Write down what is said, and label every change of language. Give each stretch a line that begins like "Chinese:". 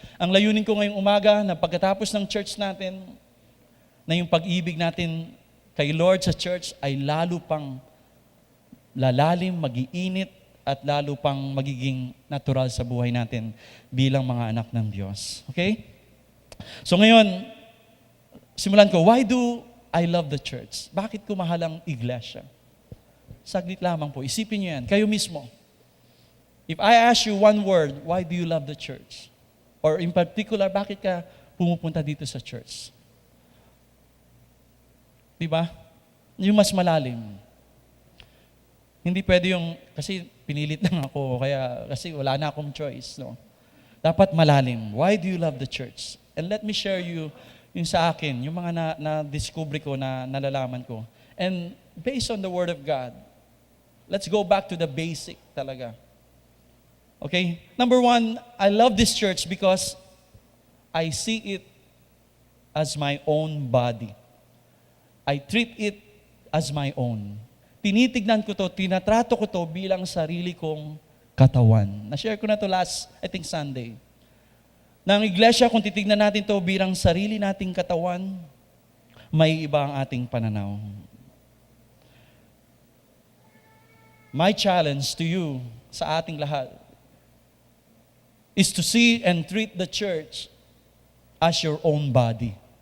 Filipino: Ang layunin ko ngayong umaga na pagkatapos ng church natin, na yung pag-ibig natin kay Lord sa church ay lalo pang lalalim, mag-iinit, at lalo pang magiging natural sa buhay natin bilang mga anak ng Diyos. Okay?
English: So ngayon, simulan ko, why do I love the church?
Filipino: Bakit ko mahal ang iglesia? Saglit lamang po, isipin niyo yan, kayo mismo.
English: If I ask you one word, why do you love the church?
Filipino: Or in particular, bakit ka pumupunta dito sa church? Diba? Yung mas malalim. Hindi pwede yung, kasi pinilit lang ako, kasi wala na akong choice. No? Dapat malalim.
English: Why do you love the church? And let me share you yung sa akin, yung mga na-discover ko, na nalalaman ko. And based on the Word of God, let's go back to the basic talaga. Okay? Number one, I love this church because I see it as my own body.
Filipino: I treat it as my own. Tinitignan ko to, tinatrato ko to bilang sarili kong katawan. Na-share ko na to last, I think Sunday. Na ang iglesia, kung titignan natin to bilang sarili nating katawan, may iba ang ating pananaw.
English: My challenge to you, sa ating lahat, is to see and treat the church as your own body.